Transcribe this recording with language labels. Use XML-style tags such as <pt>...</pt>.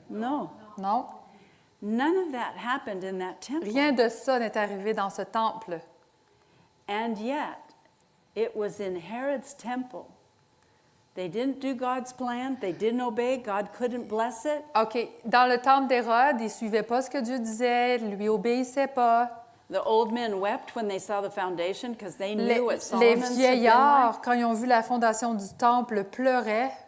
<en>No.</en> <fr>Non.</fr> <en>None of that happened in that temple.</en> <fr>Rien de ça n'est arrivé dans ce temple.</fr> <en>And yet, it was in Herod's temple. They didn't do God's plan. They didn't obey. God couldn't bless it. OK.</en> <fr>Dans le temple d'Hérode, ils ne suivaient pas ce que Dieu disait, ils ne lui obéissaient pas.</fr> <en>The old men wept when they saw the foundation because they</en> <fr>Les</fr> <en>knew what Solomon's had been like.</en> <fr>vieillards, quand ils ont vu la fondation du temple, pleuraient.</fr>